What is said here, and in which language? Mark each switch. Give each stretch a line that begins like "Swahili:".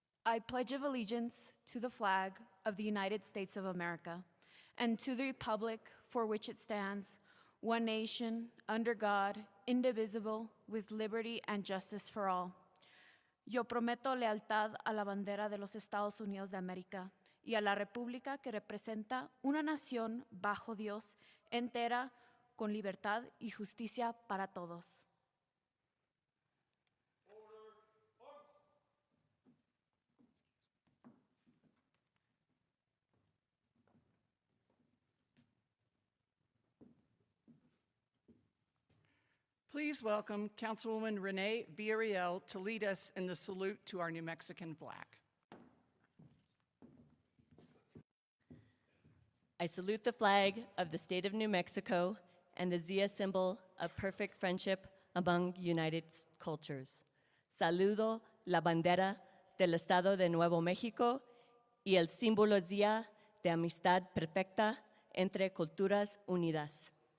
English: I pledge of allegiance to the flag of the United States of America and to the republic for which it stands, one nation, under God, indivisible, with liberty and justice for all.
Spanish: Yo prometo lealtad a la bandera de los Estados Unidos de América y a la república que representa una nación bajo Dios, entera, con libertad y justicia para todos.
English: Please welcome Councilwoman Renee Villarreal to lead us in the salute to our New Mexican flag. I salute the flag of the state of New Mexico and the Zia symbol of perfect friendship among united cultures.
Spanish: Saludo la bandera del estado de Nuevo México y el símbolo Zia de amistad perfecta entre culturas unidas.